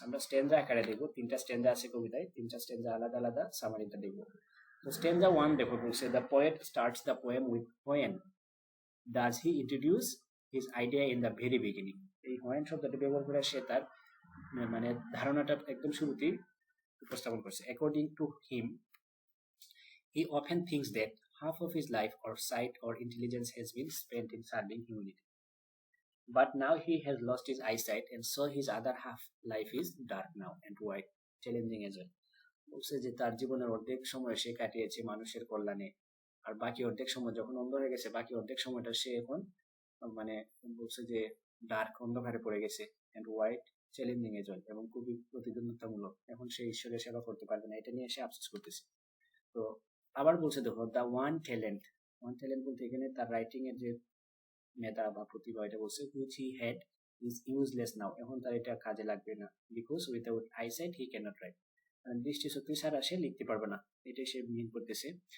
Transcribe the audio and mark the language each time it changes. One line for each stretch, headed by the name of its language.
Bangla: আমরা স্ট্যান্জা আকারে দেখবো, 3টা স্ট্যান্জা আছে কবিতায়, 3টা স্ট্যান্জা আলাদা আলাদা সামারিটা দেখবো। তো স্ট্যান্জা 1 দেখো, বলছে
English: The poet starts the poem with when does he introduce his idea in the very beginning.
Bangla: এই হোয়েন শব্দটি ব্যবহার করে সে তার মানে ধারণাটা একদম শুরুতেই উপস্থাপন করছে।
English: According to him, he often thinks that half of his life or sight or intelligence has been spent in serving humanity. But now he has lost his eyesight, and so his other half life is dark now and white, challenging as well.
Bangla: বলছে যে তার জীবনের অর্ধেক সময় সে কাটিয়েছে মানুষের কল্যাণে, আর বাকি অর্ধেক সময় যখন অন্ধ হয়ে গেছে, বাকি অর্ধেক সময়টা সে এখন মানে বলছে যে ডার্ক, অন্ধকারে পড়ে গেছে,
English: and white, challenging as well,
Bangla: এবং খুবই প্রতিদ্বন্দ্বিতামূলক। এখন সে ঈশ্বরের সেবা করতে পারবে না, এটা নিয়ে সে আফসোস করতেছে। তো আবার বলছে দেখো, দ্য ওয়ান ট্যালেন্ট বলতে এখানে তার রাইটিং এর যে মেধা বা প্রতিভা, এটা বলছে
English: which he had is useless now,
Bangla: এখন তার এটা কাজে লাগবে না,
English: because without eyesight he cannot write,
Bangla: দৃষ্টি শক্তি ছাড়া সে লিখতে পারবে না, এটাই সে মিন করতেছে।